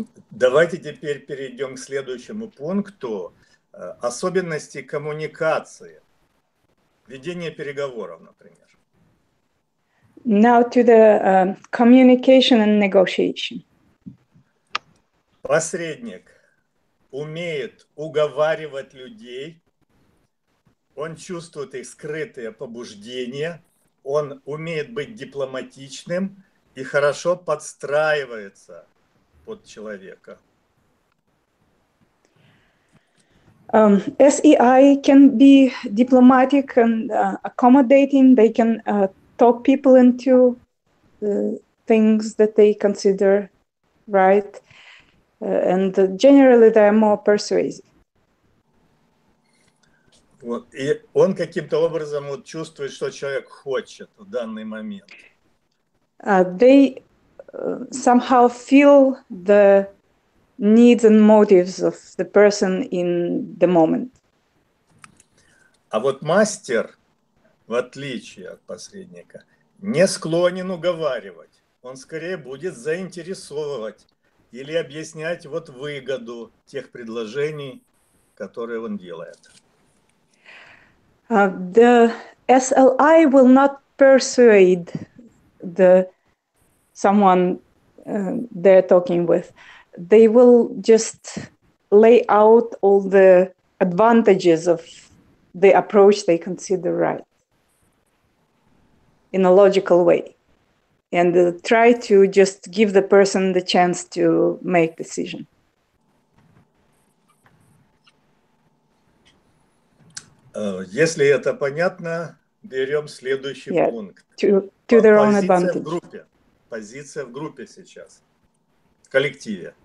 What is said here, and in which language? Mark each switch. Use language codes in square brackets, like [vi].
[ru] Давайте теперь перейдем к следующему пункту. Особенности коммуникации, ведение переговоров, например. [en] Now to the communication and negotiation. [ru] Посредник умеет уговаривать людей, он чувствует их скрытые побуждения, он умеет быть дипломатичным и хорошо подстраивается под человека. [en] SEI can be diplomatic and accommodating. They can talk people into things that they consider right. And generally they are more persuasive. [ru] Вот, и он каким-то образом вот чувствует, что человек хочет в данный момент. [en] They somehow feel the needs and motives of the person in the moment. [ru] А вот мастер, в отличие от посредника, не склонен уговаривать. Он скорее будет заинтересовывать или объяснять вот выгоду тех предложений, которые он делает. [en] The SLI will not persuade someone they're talking with. They will just lay out all the advantages of the approach they consider right in a logical way, and try to just give the person the chance to make decision. [ru] Если это понятно, берем следующий пункт. [en] To their own advantage. [ru] Позиция в группе сейчас, в коллективе.